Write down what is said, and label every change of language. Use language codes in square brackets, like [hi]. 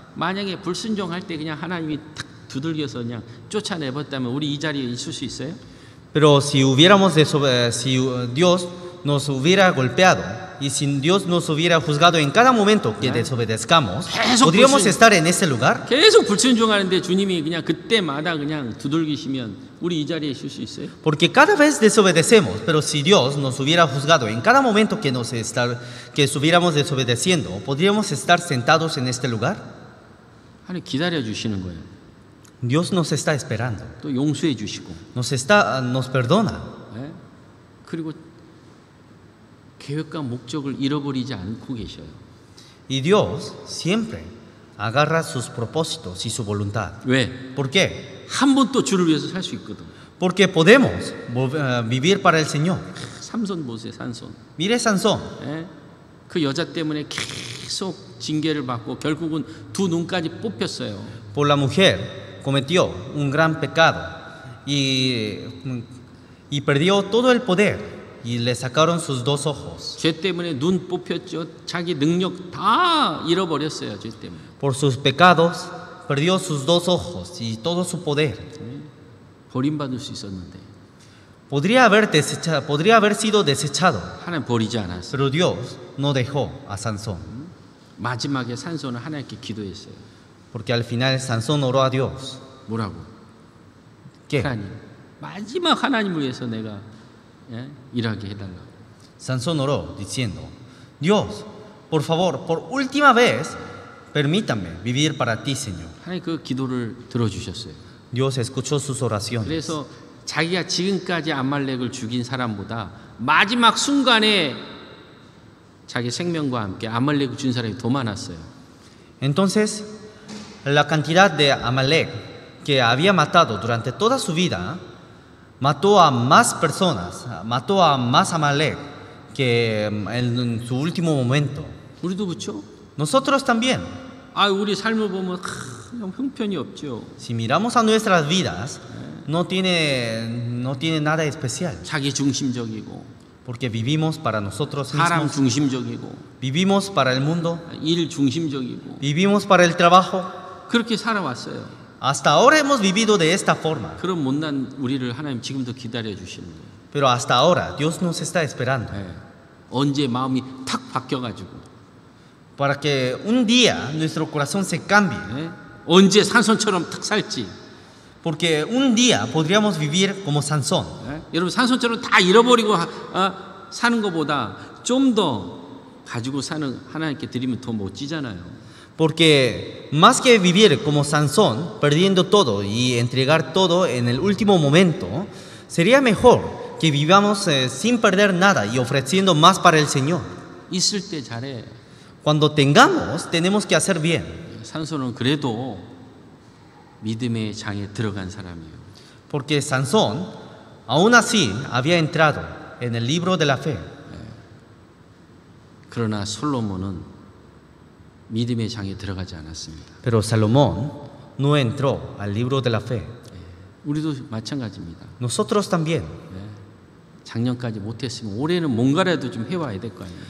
[ko] 만약에 불순종할 때 그냥 하나님이 탁 두들겨서 그냥 쫓아내버렸다면 우리 이 자리에 있을 수 있어요? [es] Pero si si Dios nos hubiera golpeado y si Dios nos hubiera juzgado en cada momento que desobedezcamos, ¿podríamos estar en ese lugar? [ko] 계속 불순종하는데 주님이 그냥 그때마다 그냥 두들기시면 우리 이 자리에 있을 수 있어요? [es] Porque cada vez desobedecemos, pero si Dios nos hubiera juzgado en cada momento que estuviéramos desobedeciendo, ¿podríamos estar sentados en este lugar? [ko] 하나님 기다려 주시는 거예요. [es] Dios nos está esperando, [ko] 또 용서해 주시고, [es] nos perdona. [ko] 그리고 계획과 목적을 잃어버리지 않고 계셔요. [es] Y Dios siempre agarra sus propósitos y su voluntad. [ko] 왜? [es] ¿Por qué? [ko] 한 번 또 주를 위해서 살 수 있거든. [es] Porque podemos vivir para el Señor. [ko] 삼손 보세요, 삼손. [es] Mire Sansón. [ko] 그 여자 때문에 계속 징계를 받고 결국은 두 눈까지 뽑혔어요. [es] Por la mujer cometió un gran pecado y perdió todo el poder y le sacaron sus dos ojos. [ko] 죄 때문에 눈 뽑혔죠. 자기 능력 다 잃어버렸어요. 죄 때문에. [es] Por sus pecados perdió sus dos ojos y todo su poder. [ko] 버림받을 수 있었는데 [es] Podría haber sido desechado, [ko] 하나님 버리지 않았어요. [es] pero Dios no dejó a Sansón. [ko] 마지막에 산손은 하나님께 기도했어요. [es] Porque al final Sansón oró a Dios. [ko] 뭐라고? [es] ¿Qué? [ko] 하나님, 마지막 하나님을 위해서 내가 일하게 해달라. [es] Sansón oró diciendo: Dios, por favor, por última vez, permítame vivir para ti, Señor. [ko] 하나님 그 기도를 들어주셨어요. [es] Dios escuchó sus oraciones. [ko] 그래서 자기가 지금까지 아말렉을 죽인 사람보다 마지막 순간에 자기 생명과 함께 아말렉을 죽인 사람이 더 많았어요. [es] Entonces, la cantidad de Amalek que había matado durante toda su vida mató a más personas, mató a más Amalek que en su último momento. [ko] 우리도 그렇죠? [es] Nosotros también. [ko] 우리 삶을 보면 형편이 없죠. [es] Si miramos a nuestras vidas, no tiene nada especial. [ko] 자기 중심적이고 [es] Porque vivimos para nosotros [ko] 사람 [es] mismos, [ko] 중심적이고 [es] vivimos para el mundo, [ko] 일 중심적이고 [es] vivimos para el trabajo. [ko] 그렇게 살아왔어요. [es] Hasta ahora hemos vivido de esta forma, [ko] 그런 못난 우리를 하나님 지금도 기다려 주시는 거예요. [es] pero hasta ahora Dios nos está esperando [ko] 언제 마음이 탁 바뀌어가지고 [es] para que un día nuestro corazón se cambie, [ko] 언제 산손처럼 탁 살지. [es] porque un día podríamos vivir como Sansón. [ko] 여러분 산손처럼 다 잃어버리고 사는 것보다 좀 더 가지고 사는 하나님께 드리면 더 멋지잖아요. [es] Porque más que vivir como Sansón, perdiendo todo y entregar todo en el último momento, sería mejor que vivamos sin perder nada y ofreciendo más para el Señor. [ko] 있을 때 잘해. [es] Cuando tengamos, tenemos que hacer bien. [ko] 산손은 그래도 믿음의 장에 들어간 사람이에요. [es] Porque Sansón, aún así, había entrado en el libro de la fe. [ko] 그러나 솔로몬은 믿음의 장에 들어가지 않았습니다. [es] Pero Salomón no entró al libro de la fe. [ko] 우리도 마찬가지입니다. [es] Nosotros también. [ko] 작년까지 못했으면 올해는 뭔가라도 좀 해와야 될 거 아니에요.